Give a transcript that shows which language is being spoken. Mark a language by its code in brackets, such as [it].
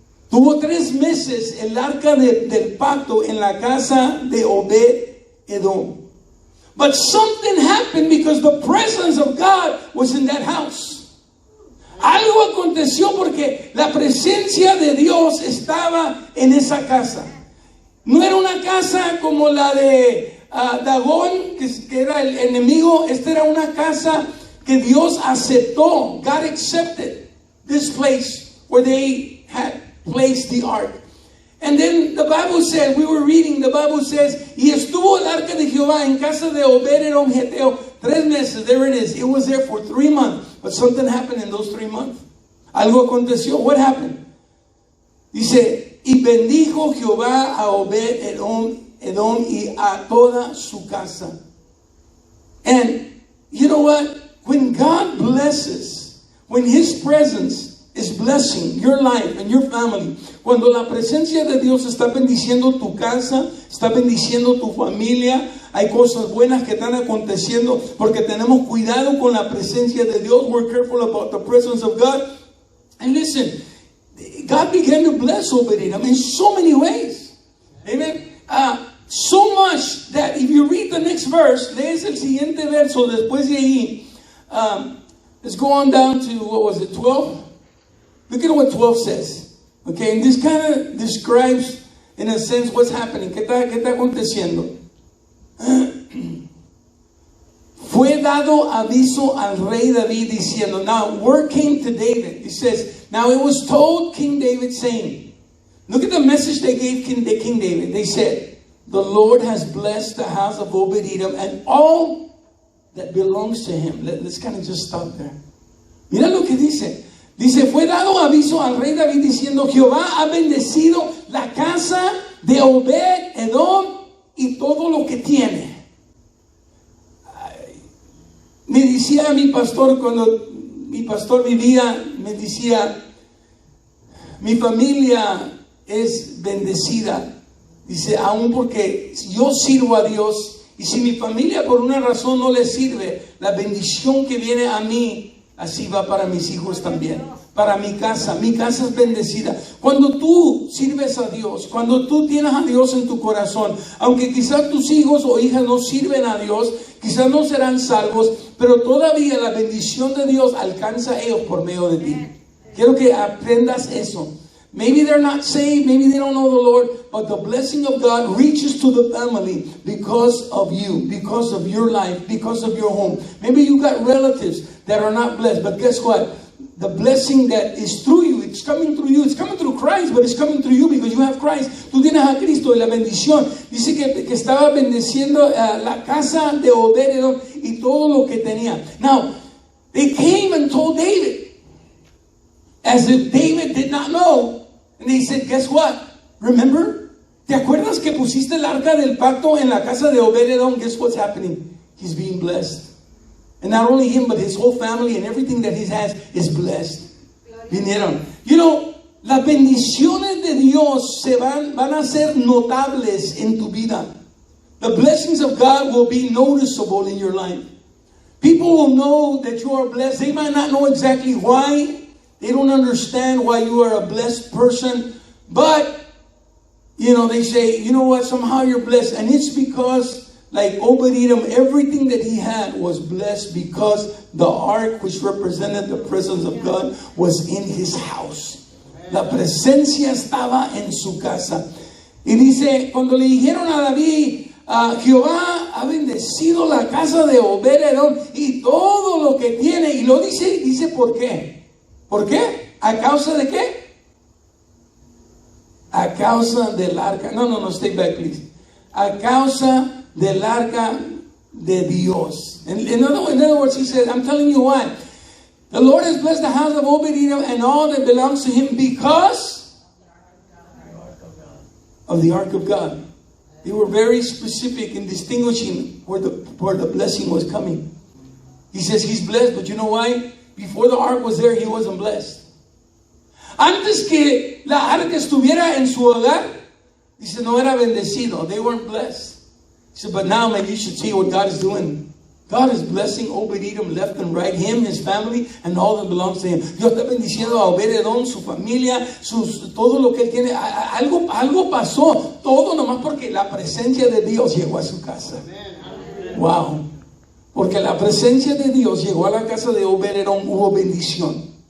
[es] Tuvo 3 meses el arca del pacto en la casa de Obed-Edom. [en] But something happened because the presence of God was in that house. [es] Algo aconteció porque la presencia de Dios estaba en esa casa. No era una casa como la de Dagón, que era el enemigo. Esta era una casa que Dios aceptó. [en] God accepted this place where they had placed the ark. And then the Bible said, we were reading, the Bible says, [es] y estuvo el arca de Jehová en casa de Obed-Edom Geteo 3 meses. [en] There it is. It was there for 3 months. But something happened in those 3 months. [es] Algo aconteció. [en] What happened? [es] Dice, y bendijo Jehová a Obed-Edom y a toda su casa. [en] And you know what? When God blesses, when His presence is blessing your life and your family, [es] cuando la presencia de Dios está bendiciendo tu casa, está bendiciendo tu familia, hay cosas buenas que están aconteciendo porque tenemos cuidado con la presencia de Dios. [en] We're careful about the presence of God. And listen, God began to bless Obed-Edom in so many ways. Amen. So much that if you read the next verse, [es] lees el siguiente verso después de ahí. [en] Let's go on down to, what was it, 12? Look at what 12 says. Okay, and this kind of describes, in a sense, what's happening. [es] ¿Qué está aconteciendo? Fue dado aviso al rey David diciendo, [en] now word came to David. It says, now it was told King David saying, look at the message they gave King David. They said, the Lord has blessed the house of Obed-Edom and all that belongs to him. Let's kind of just stop there. [es] Mira lo que dice. Dice, fue dado aviso al rey David diciendo, Jehová ha bendecido la casa de Obed-Edom y todo lo que tiene. Me decía mi pastor, cuando mi pastor vivía, me decía, mi familia es bendecida. Dice, aún porque yo sirvo a Dios, y si mi familia por una razón no le sirve, la bendición que viene a mí, así va para mis hijos también, para mi casa es bendecida. Cuando tú sirves a Dios, cuando tú tienes a Dios en tu corazón, aunque quizás tus hijos o hijas no sirven a Dios, quizás no serán salvos, pero todavía la bendición de Dios alcanza a ellos por medio de ti. Quiero que aprendas eso. [en] Maybe they're not saved, maybe they don't know the Lord, but the blessing of God reaches to the family because of you, because of your life, because of your home. Maybe you got relatives that are not blessed, but guess what? The blessing that is through you, it's coming through you, it's coming through Christ, but it's coming through you because you have Christ. [es] Tú tienes a Cristo y la bendición. Dice que estaba bendeciendo la casa de Obed-Edom y todo lo que tenía. [en] Now, they came and told David, as if David did not know. And they said, guess what? Remember? [es] ¿Te acuerdas que pusiste el arca del pacto en la casa de Obed-Edom? [en] Guess what's happening? He's being blessed. And not only him, but his whole family and everything that he has is blessed. [es] Vinieron. You know, las bendiciones de Dios van a ser notables en tu vida. [en] The blessings of God will be noticeable in your life. People will know that you are blessed. They might not know exactly why. They don't understand why you are a blessed person. But, you know, they say, you know what, somehow you're blessed. And it's because, like Obed-Edom, everything that he had was blessed because the ark, which represented the presence of God, was in his house. [es] La presencia estaba en su casa. Y dice, cuando le dijeron a David, Jehová ha bendecido la casa de Obed-Edom y todo lo que tiene. Y lo dice ¿por qué? ¿Por qué? ¿A causa de qué? A causa del arca. [en] No, stay back, please. [es] A causa del arca de Dios. [en] In other words, he said, I'm telling you why. The Lord has blessed the house of Obed-Edom and all that belongs to him because of the ark of God. They were very specific in distinguishing where the blessing was coming. He says he's blessed, but you know why? Before the ark was there, he wasn't blessed. [es] Antes que la arca estuviera en su hogar, dice, no era bendecido. [en] They weren't blessed. He said, but now maybe you should see what God is doing. God is blessing Obed-Edom left and right, him, his family, and all that belongs to him. [es] Dios está bendiciendo a Obed-Edom, su familia, todo lo que él tiene. Algo pasó, todo nomás porque la presencia de Dios llegó a su casa. Wow. Porque la presencia de Dios llegó a la casa de Obed-Edom, hubo bendición.